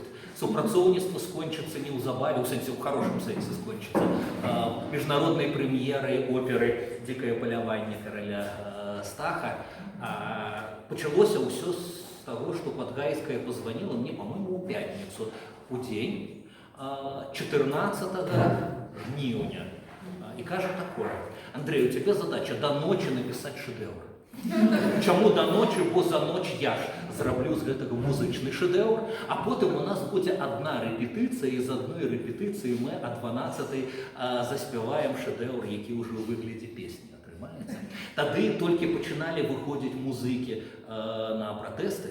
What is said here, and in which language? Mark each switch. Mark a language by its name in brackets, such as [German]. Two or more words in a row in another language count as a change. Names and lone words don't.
[Belarusian] Супрацоўніцтва скончыцца неўзабаве, у сэнсе, у хорошым сэнсе скончыцца, міжнароднай прэм'ерай оперы «Дзікае паляванне» караля Стаха. Пачалося ўсё з таго, што Падгайская пазваніла мне, па-моему, у пятніцу, у дзень 14 жніўня. И кажа такое: [Russian] Андрей, у тебя задача до ночи написать шедевр. [Belarusian] Чаму до ночи? Бо за ноч я ж зраблю з гэтага музычны шедевр, а потым у нас будзе одна рэпетыцыя, і з адной рэпетыцыі мы о 12-й заспяваем шедевр, які ўжо ў выглядзе песні атрымаецца. Тады толькі пачыналі выходзіць музыкі на пратэсты.